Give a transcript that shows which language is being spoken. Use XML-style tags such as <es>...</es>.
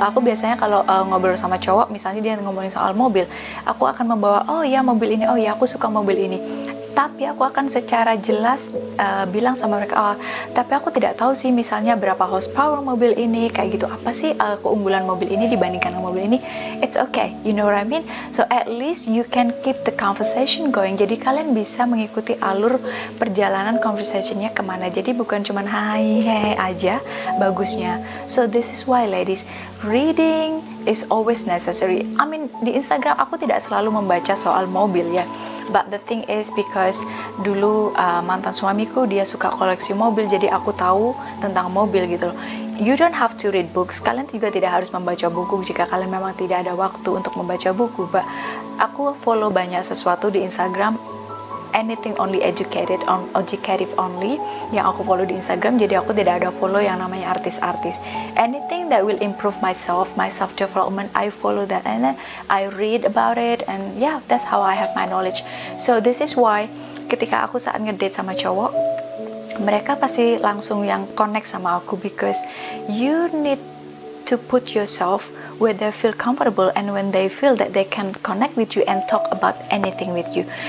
<id>Aku biasanya kalau ngobrol sama cowok, misalnya dia ngomongin soal mobil, aku akan membawa, oh ya mobil ini, oh ya aku suka mobil ini. Tapi aku akan secara jelas bilang sama mereka, oh, tapi aku tidak tahu sih misalnya berapa horsepower mobil ini, kayak gitu, apa sih keunggulan mobil ini dibandingkan dengan mobil ini.</id> <en>It's okay, you know what I mean? So at least you can keep the conversation going.</en> <id>Jadi kalian bisa mengikuti alur perjalanan conversationnya kemana. Jadi bukan cuman hai aja bagusnya.</id> <en>So this is why ladies, reading is always necessary. I mean</en> <id>di Instagram aku tidak selalu membaca soal mobil ya.</id> <en>But the thing is because</en> <id>dulu mantan suamiku dia suka koleksi mobil, jadi aku tahu tentang mobil gitu loh.</id> <en>You don't have to read books.</en> <id>Kalian juga tidak harus membaca buku jika kalian memang tidak ada waktu untuk membaca buku.</id> <en>But</en> <id>aku follow banyak sesuatu di Instagram,</id> <en>anything only educative only</en> <id>yang aku follow di Instagram. Jadi aku tidak ada follow yang namanya artis-artis.</id> <en>Anything that will improve my self development, I follow that and then I read about it, and yeah, that's how I have my knowledge. So this is why</en> <id>ketika aku saat ngedate sama cowok, mereka pasti langsung yang connect sama aku,</id> <en>because you need to put yourself where they feel comfortable and when they feel that they can connect with you and talk about anything with you.</en>